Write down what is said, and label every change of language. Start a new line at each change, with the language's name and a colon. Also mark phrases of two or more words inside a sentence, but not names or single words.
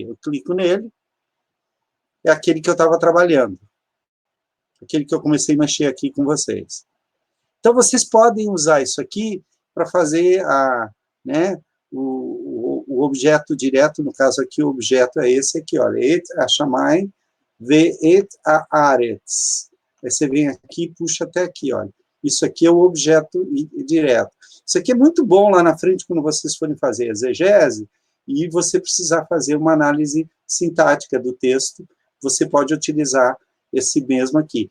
Portuguese: Eu clico nele, é aquele que eu estava trabalhando. Aquele que eu comecei a mexer aqui com vocês. Então, vocês podem usar isso aqui para fazer o objeto direto, no caso aqui, o objeto é esse aqui, olha,
Hebrew: את השמים ואת הארץ.
Portuguese: Aí você vem aqui e puxa até aqui, olha. Isso aqui é o objeto direto. Isso aqui é muito bom lá na frente, quando vocês forem fazer exegese, e você precisar fazer uma análise sintática do texto, você pode utilizar esse mesmo aqui.